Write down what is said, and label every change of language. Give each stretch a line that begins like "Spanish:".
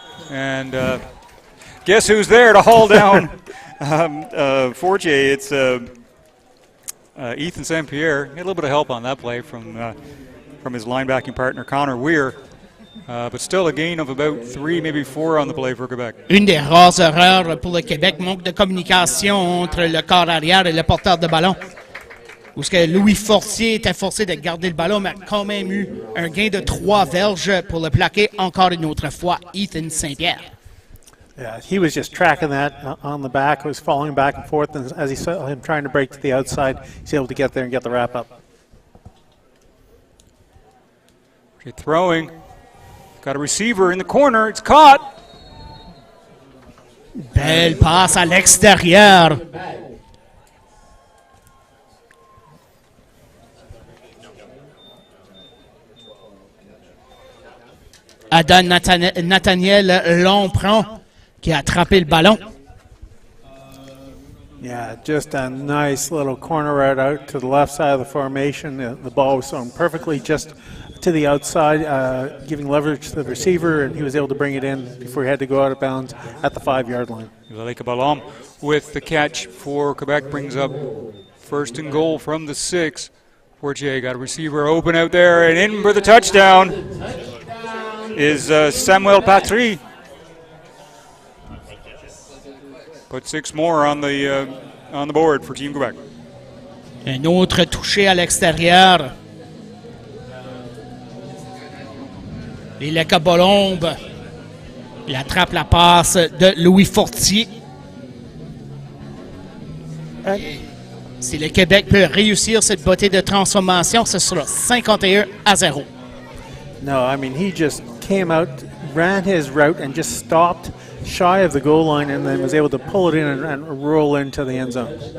English: And guess who's there to haul down Fortier? It's Ethan St. Pierre. He had a little bit of help on that play from his linebacking partner, Connor Weir. But still a gain of about 3, maybe 4 on the play for Quebec.
French: Une des rares erreurs pour le Québec, manque de communication entre le corps arrière et le porteur de ballon. Où ce que Louis Fortier était forcé de garder le ballon, mais a quand même eu un gain de 3 verges pour le plaquer encore une autre fois, Ethan St. Pierre.
English: Yeah, he was just tracking that on the back. It was falling back and forth, and as he saw him trying to break to the outside, he's able to get there and get the wrap up. Okay, throwing. Got a receiver in the corner. It's caught.
French: Belle passe à l'extérieur. Adam Nathaniel Lomprand qui a attrapé le ballon.
English: Yeah, just a nice little corner route out to the left side of the formation. The ball was thrown perfectly just to the outside, giving leverage to the receiver, and he was able to bring it in before he had to go out of bounds at the 5-yard line. Zaleka Balam with the catch for Quebec brings up first and goal from the 6. Fortier got a receiver open out there, and in for the touchdown is Samuel Patry. Put 6 more on the board for Team Quebec.
French: Un autre touché à l'extérieur. Et le Cabolombe, il attrape la passe de Louis Fortier. Si le Québec peut réussir cette beauté de transformation, ce sera 51-0.
English: No, I mean, he just came out, ran his route, and just stopped shy of the goal line, and then was able to pull it in and roll into the end zone.